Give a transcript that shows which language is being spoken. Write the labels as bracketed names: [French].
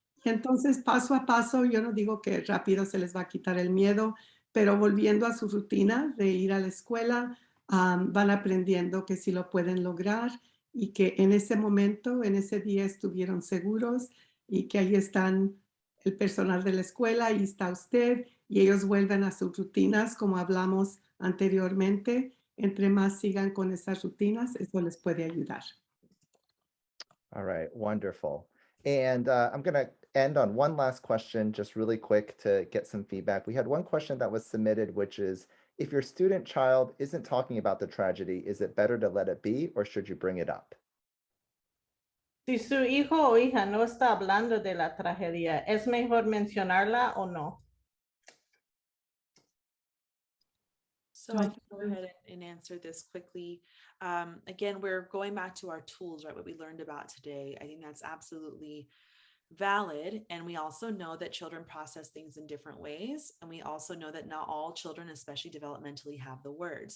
[Spanish] Y entonces, paso a paso, yo no digo que rápido se les va a quitar el miedo, pero volviendo a su rutina de ir a la escuela, van aprendiendo que sí lo pueden lograr y que en ese momento, en ese día estuvieron seguros y que ahí están el personal de la escuela, ahí está usted, y ellos vuelven a sus rutinas como hablamos anteriormente. Entre más sigan con esas rutinas, eso les puede ayudar. [English] All right, wonderful. And I'm going to end on one last question, just really quick to get some feedback. We had one question that was submitted, which is, if your student child isn't talking about the tragedy, is it better to let it be or should you bring it up? [Spanish] Si su hijo o hija no está hablando de la tragedia, ¿es mejor mencionarla o no? [English] So I can go ahead and answer this quickly. Again, we're going back to our tools, right? What we learned about today. I think that's absolutely valid. And we also know that children process things in different ways. And we also know that not all children, especially developmentally, have the words.